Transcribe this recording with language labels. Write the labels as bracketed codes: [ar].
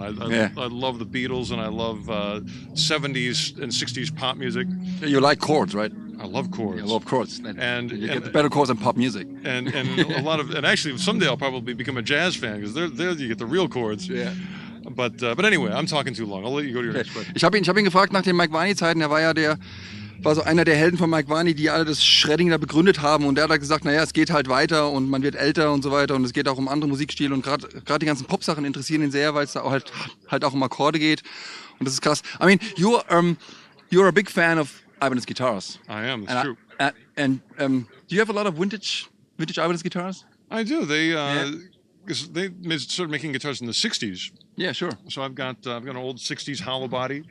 [en] I love the Beatles, and I love 70s and 60s pop music. You like chords, right? I love chords. I love chords. And you get the better chords than pop music. And actually someday I'll probably become a jazz fan, because there you get the real chords. Yeah. But anyway, I'm talking too long. I'll let you go to your next question. [de] Ich habe ihn gefragt nach den Mike Varney-Zeiten. Er war so einer der Helden von Mike Varney, die alle das Shredding da begründet haben. Und er hat gesagt, naja, es geht halt weiter und man wird älter und so weiter. Und es geht auch um andere Musikstile. Und gerade die ganzen Pop-Sachen interessieren ihn sehr, weil es da halt auch um Akkorde geht. Und das ist krass. [en] I mean, you're a big fan of Ibanez guitars. I am, that's true. And do you have a lot of vintage Ibanez guitars? I do. Because they started making guitars in the 60s. Yeah, sure. So I've got an old 60s hollow body.